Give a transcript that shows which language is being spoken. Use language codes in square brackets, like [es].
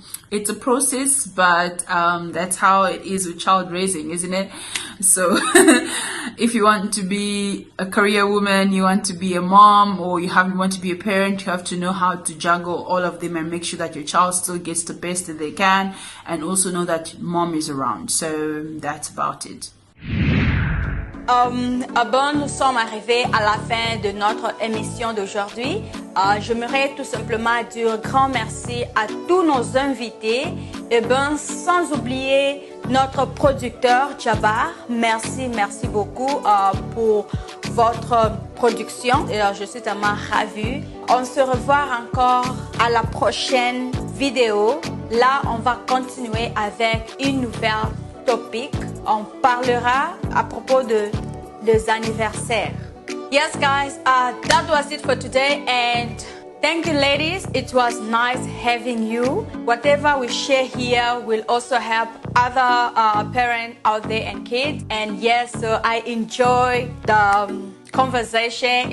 [en] It's a process, but that's how it is with child raising, isn't it? So if you want to be a career woman, you want to be a mom, or you want to be a parent, you have to know how to juggle all of them and make sure that your child still gets the best that they can, and also know that mom is around. So that's about it. [fr] Bon, nous sommes arrivés à la fin de notre émission d'aujourd'hui. J'aimerais tout simplement dire un grand merci à tous nos invités. Et ben, sans oublier notre producteur Jabbar. Merci beaucoup pour votre production. Et je suis tellement ravie. On se revoit encore à la prochaine vidéo. Là, on va continuer avec une nouvelle topic. On parlera à propos des anniversaires. [en] Yes, guys, that was it for today, and thank you, ladies. It was nice having you. Whatever we share here will also help other parents out there and kids. And yes, so I enjoyed the conversation.